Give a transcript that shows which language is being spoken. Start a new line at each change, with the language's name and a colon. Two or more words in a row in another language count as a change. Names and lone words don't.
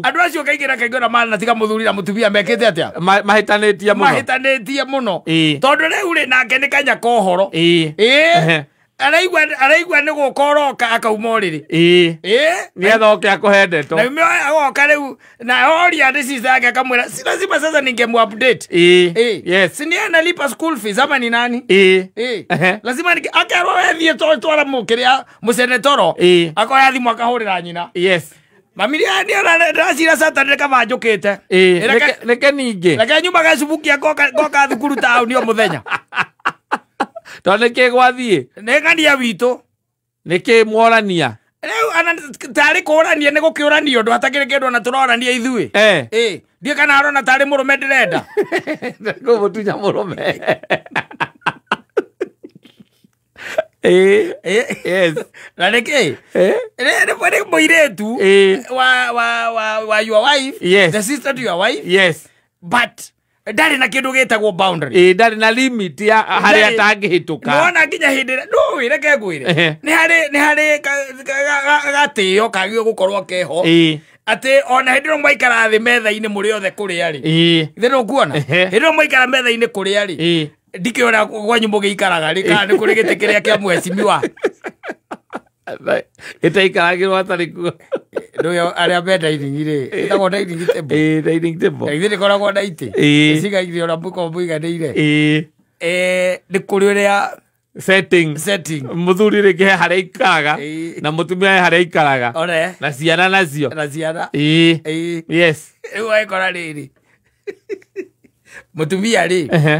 Kikuyu: Andũ acio kaingĩra kaingĩra mana tiga mũthuri na mũtumia mekĩte atĩa? Mahĩtanĩtie mũno. Tondũ rĩu rĩ nake nĩ kanyaka ũhoro. Araigua nĩ gũkoroka akauma ũrĩrĩ. Nĩgetha oke akũhe ndeto. Na agoka rĩu na oria nĩ sister yake akamwĩra
Swahili: si lazima sasa ningemupdate.
Kikuyu: Yes.
Swahili: Si ndiye analipa school fees ama ni nani?
Kikuyu: Lazima akerwo wethiĩ twara mũkĩrĩa mũsenetoro. Akoya thimũ akahũrĩra nyina. Yes. Mami nĩ ndacira Saturday kabanjũkĩte. Reke ningĩ. Reke nyuma gacubukia goka thukuru taũni o mũthenya. Tondũ nĩkĩ gwathiĩ? Nĩ ng'ania witũ. Nĩkĩ mworania? Rĩu tarĩ kũrania nĩ gũkĩũrania ũndũ hatakĩrĩ kĩndũ ona tũrorania ithuĩ. Ndiĩ kana arona tarĩ mũrũme ndĩrenda. Gũtunya mũrũme. Yes. Na nĩkĩ? Nĩ mũirĩtu wa
English: your wife.
Kikuyu: Yes.
English: The sister to your wife. Yes.
Kikuyu: But ndari na kĩndũ gĩtagwo boundary. Ndari na limit ya harĩa atangĩhĩtũka. Nona nginya hĩndĩ ndũĩ reke ngwĩre. Nĩ harĩ gatĩo kagio gũkorwo keho. Atĩ ona hĩndĩ ĩrĩa mwaikara thĩ metha-inĩ mũrĩ othe kũrĩa rĩ. Ithe nĩ ũkuona? Hĩndĩ ĩrĩa mwaikara metha-inĩ kũrĩa rĩ. Ndikĩona gwanyu mũgĩikaraga rĩ kana nĩ kũrĩ gĩtĩ kĩrĩa kĩa mwecimiwa. Ĩtaikaragĩrwo atarĩ kuo. Ndio arĩa benda dining rĩ. Ĩtagwo
English: dining table. Dining table.
Kikuyu: Ithe nĩkoragwo na itĩ. Icigaithio na mũko mũiganĩire. Nĩ kũrĩ ũrĩa setting. Mũthuri rĩngĩ harĩa aikaraga na mũtumia harĩa aikaraga. Na ciana nacio. Yes. Rĩu waikora rĩrĩ. Mũtumia rĩ.